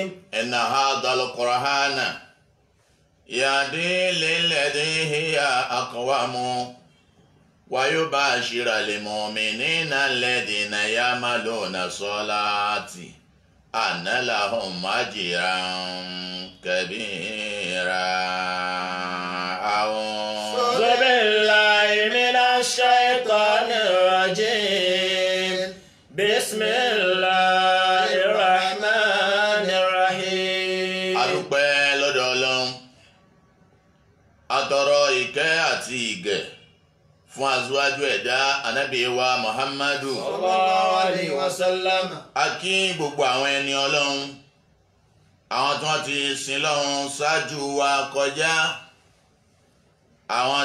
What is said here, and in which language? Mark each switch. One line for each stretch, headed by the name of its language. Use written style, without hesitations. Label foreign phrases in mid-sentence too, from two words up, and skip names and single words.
Arabic: إن هذا القرآن يهدي للذي هي أقوم ويبشر المؤمنين الذين يعملون الصالحات أن لهم أجرا كبيرا. أعوذ بالله من الشيطان الرجيم بسم الله الرحمن الرحيم.
Yoruba: adúpẹ́ lọ́dọ̀ Ọlọ́run atọrọ ìkẹ́ àti ìgẹ̀ fún aṣíwájú ẹ̀dá ànábì wa Muhammadu
Arabic: صلى الله عليه وسلم.
Yoruba: a kí gbogbo àwọn ẹni Ọlọ́run àwọn tí wọ́n ti sin lọ́run ṣáájú wa kọjá àwọn